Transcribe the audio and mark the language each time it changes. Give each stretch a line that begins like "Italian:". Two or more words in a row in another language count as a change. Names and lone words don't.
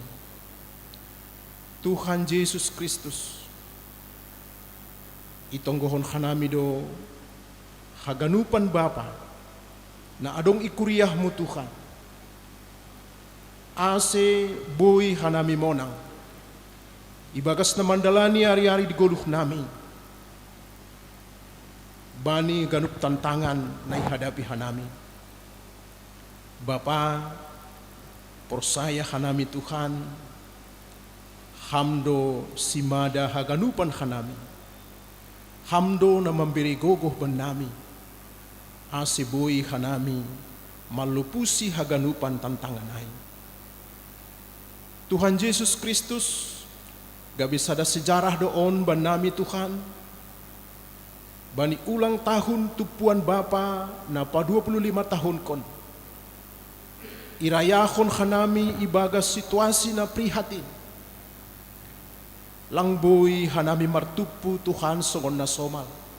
Batak Simalungun: Tuhan Yesus Kristus, itonggohon hanami do haganupan Bapa na adong ikuriahmu Tuhan. Ase boy hanami monang, ibagas na mandalani hari-hari di goluh nami, bani ganup tantangan na ihadapi hanami. Bapa, porsaya hanami Tuhan, hamdo simada haganupan hanami, hamdo na memberi gogoh benami, ase boy hanami malupusi haganupan tantangan ay. Tuhan Yesus Kristus,
Indonesian: gak bisa ada sejarah
Batak Simalungun: doon banami Tuhan, bani
Indonesian: ulang tahun
Batak Simalungun: tupuan Bapa na pa 25 tahun kon. Irayahon hanami ibagas situasi na prihatin. Langboy hanami martupu Tuhan songon na somal.